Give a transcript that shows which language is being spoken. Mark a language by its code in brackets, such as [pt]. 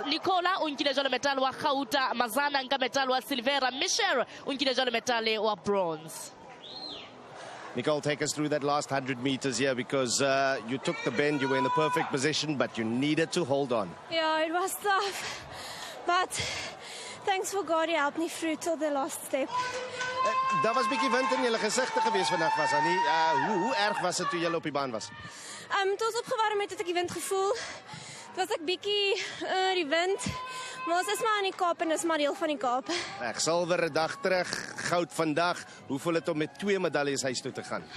[st] Nicola o nkile jalo metal wa Gauta, Mazana nka metal wa silver, Michelle o nkile jalo metal wa bronze. [en] Nicole, take us through that last 100 meters here, because you took the bend, you were in the perfect position, but you needed to hold on. Yeah, it was tough, but thanks for God, he helped me through till the last step. [af] Daar was 'n bietjie wind in julle gesigte gewees vandag, was daar nie? Hoe erg was dit toe julle op die baan was? Toe ons opgewarm het ek die wind gevoel. Dit was ek bietjie die wind, maar ons is maar in die Kaap en is maar deel van die Kaap. Silwer 'n dag terug, goud vandag. Hoe voel dit om met 2 medaljes huis toe te gaan?